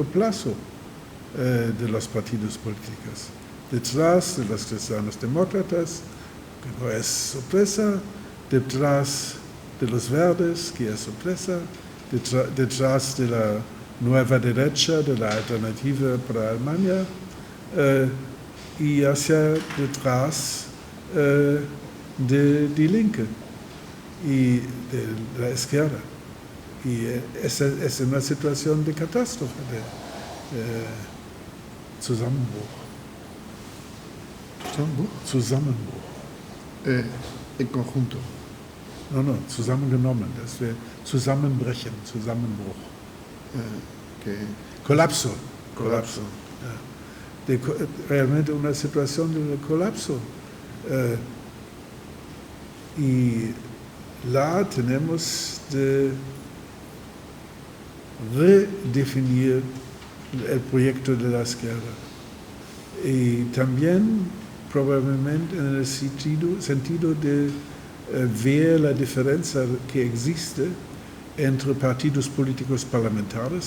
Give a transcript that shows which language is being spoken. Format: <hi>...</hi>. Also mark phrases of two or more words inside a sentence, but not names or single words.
<es>plazo de los partidos políticos, detrás de los cristianos demócratas, que no es sorpresa, detrás de los verdes, que es sorpresa, detrás de la nueva derecha, de la alternativa para Alemania, y hacia detrás de Die Linke y de la izquierda. Y es una situación de catástrofe, de Zusammenbruch. Zusammenbruch. En conjunto. No,</es> <de>zusammengenommen, dass wir zusammenbrechen, Zusammenbruch.</de> <es>Colapso. Ja. Realmente una situación de colapso. Y la tenemos de redefinir el proyecto de la izquierda. Y también probablemente en el sentido de ver la diferencia que existe entre partidos políticos parlamentarios.</es>